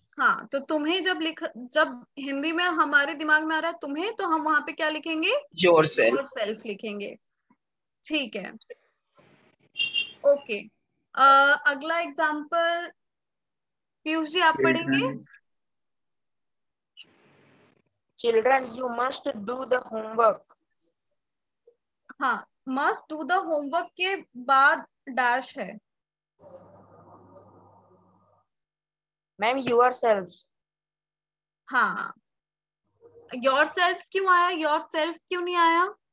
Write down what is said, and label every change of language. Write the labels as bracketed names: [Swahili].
[Hindi] हाँ, तो तुम्हें जब हिंदी में हमारे दिमाग में आ रहा है तुम्हें, तो हम वहां पे क्या लिखेंगे? [English] yourself। [Hindi] योरसेल्फ लिखेंगे। ठीक है, ओके। अगला एग्जाम्पल पीयूष जी आप पढ़ेंगे। [English] Children, you must do the homework। [Hindi] हाँ, मस्ट डू द होमवर्क के बाद डैश है। [English] Ma'am, yourselves। [Hindi] हाँ, योरसेल्फ क्यों आया? योरसेल्फ क्यों नहीं आया?